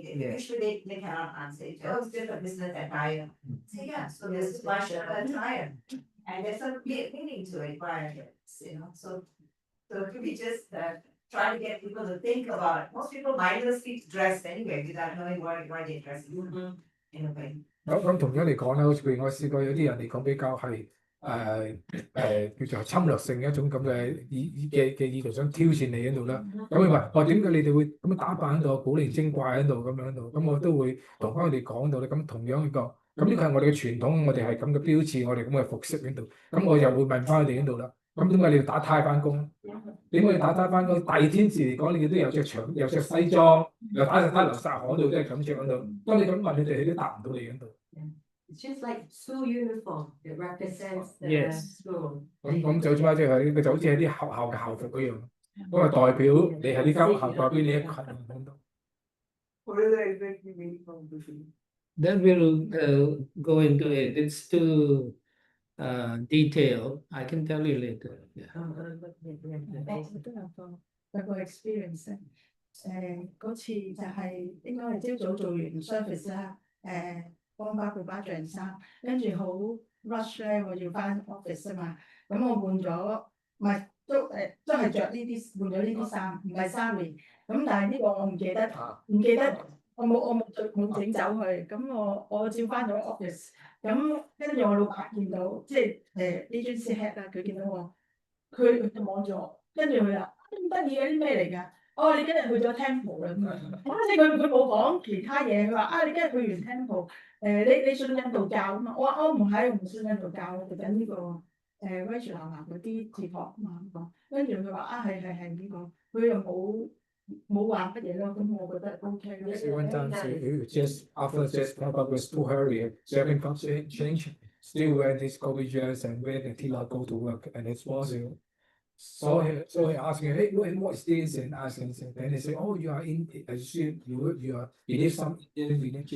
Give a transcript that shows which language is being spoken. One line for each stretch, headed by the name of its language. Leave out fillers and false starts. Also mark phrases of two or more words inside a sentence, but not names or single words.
English: Usually they cannot answer it. Oh, it's just a business attire. So yeah, so this is my shirt attire. And there's some meaning to it, so to be just try to get people to think about it. Most people mindlessly dress anyway without knowing why they dress in a way.
Cantonese: 咁同樣嚟講咧，好似譬如我試過有啲人嚟講比較係叫做侵略性嘅一種咁嘅意圖，想挑戰你喺度啦。咁佢話：點解你哋會咁樣打扮喺度，古靈精怪喺度咁樣喺度？咁我都會同翻佢哋講到咧。咁同樣一個，咁呢個係我哋嘅傳統，我哋係咁嘅標誌，我哋咁嘅服飾喺度。咁我又會問翻佢哋喺度啦。咁點解你要打呔翻工？點解要打呔翻工？大天時嚟講，你哋都有着西裝，又打實呔流曬汗度，都係咁着喺度。當你咁問佢哋，佢都答唔到你喺度。
English: It's just like school uniform. It represents the Yes. school.
Cantonese: 咁就好似佢就好似係啲學校嘅校服一樣，咁啊代表你係呢間學校，代表你一群人喺度。
English: What is the exact meaning of this? Then we'll go into it. It's too detailed. I can tell you later. Yeah.
Cantonese: 我都有個 experience 嗰次就係應該係朝早做完 service 啦，幫爸爸着衫，跟住好 rush 咧，我要翻 office 啊嘛，咁我換咗，唔係都係着呢啲換咗呢啲衫，唔係sari，咁但係呢個我唔記得，我冇整走佢，咁我照翻咗 office，咁跟住我老闆見到，即係
English: agency head
Cantonese: 啦，佢見到我，佢就望住我，跟住佢話咁得意嘅啲咩嚟㗎？哦，你今日去咗 temple 啦咁樣，即係佢冇講其他嘢，佢話你今日去完 temple，你信印度教啊嘛？我話唔係，我唔信印度教，我讀緊呢個Vaishnava嗰啲哲學啊嘛咁講，跟住佢話係呢個，佢又冇話乜嘢咯，咁我覺得 OK 咯。
English: So one time, just after Papa was too hurry, so everything changed. Still wear this COVID dress and wear the tila go to work, and it's possible. So he asked me, hey, what is this? And asking, then they say, oh, you are in, you are believe some Indian religion.